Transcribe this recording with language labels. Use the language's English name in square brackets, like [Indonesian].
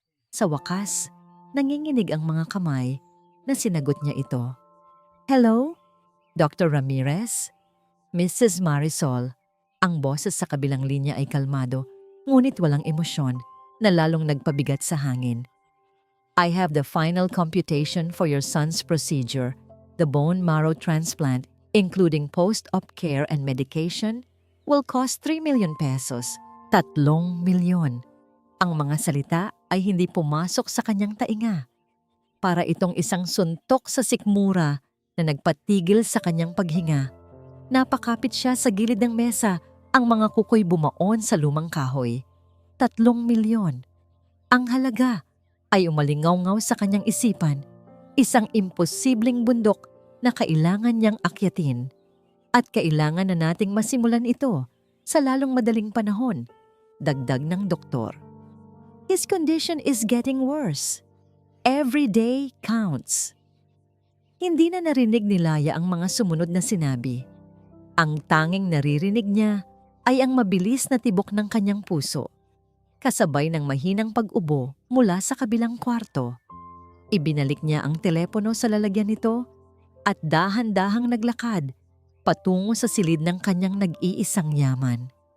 [Filipino] Sa wakas, nanginginig ang mga kamay na sinagot niya ito. [English] "Hello? Dr. Ramirez?" Mrs. Marisol. [Filipino] Ang boses sa kabilang linya ay kalmado, ngunit walang emosyon na lalong nagpabigat sa hangin. [English] "I have the final computation for your son's procedure, the bone marrow transplant, including post-op care and medication, will cost 3 million pesos. [Filipino] 3 milyon. Ang mga salita ay hindi pumasok sa kanyang tainga. Para itong isang suntok sa sikmura na nagpatigil sa kanyang paghinga. Napakapit siya sa gilid ng mesa, ang mga kukoy bumaon sa lumang kahoy. 3 milyon. Ang halaga ay umalingaw-ngaw sa kanyang isipan, isang imposibleng bundok na kailangan niyang akyatin. At kailangan na nating masimulan ito sa lalong madaling panahon, dagdag ng doktor. [English] His condition is getting worse. Every day counts. [Filipino] Hindi na narinig ni Laya ang mga sumunod na sinabi. Ang tanging naririnig niya ay ang mabilis na tibok ng kanyang puso, kasabay ng mahinang pag-ubo mula sa kabilang kwarto. Ibinalik niya ang telepono sa lalagyan nito at dahan-dahang naglakad patungo sa silid ng kanyang nag-iisang yaman.